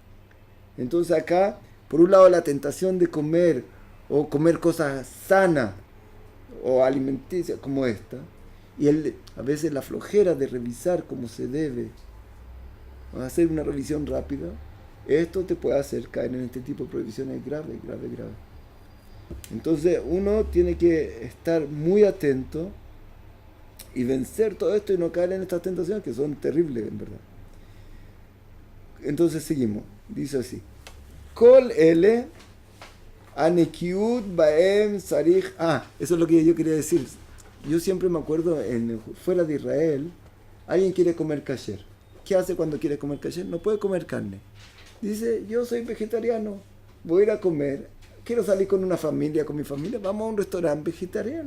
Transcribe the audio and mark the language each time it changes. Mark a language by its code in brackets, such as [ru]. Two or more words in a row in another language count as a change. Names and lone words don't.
[es] Entonces acá, por un lado, la tentación de comer o comer cosas sanas o alimenticias como esta, y a veces la flojera de revisar como se debe, hacer una revisión rápida, esto te puede hacer caer en este tipo de prohibiciones grave. Entonces uno tiene que estar muy atento y vencer todo esto y no caer en estas tentaciones que son terribles en verdad. Entonces seguimos, dice así: [he] כל אלה הנקיות בהם צריך. [es] Eso es lo que yo quería decir. Yo siempre me acuerdo, fuera de Israel, alguien quiere comer kasher. ¿Qué hace cuando quiere comer kasher? No puede comer carne. Dice, yo soy vegetariano, voy a ir a comer, quiero salir con mi familia, vamos a un restaurante vegetariano.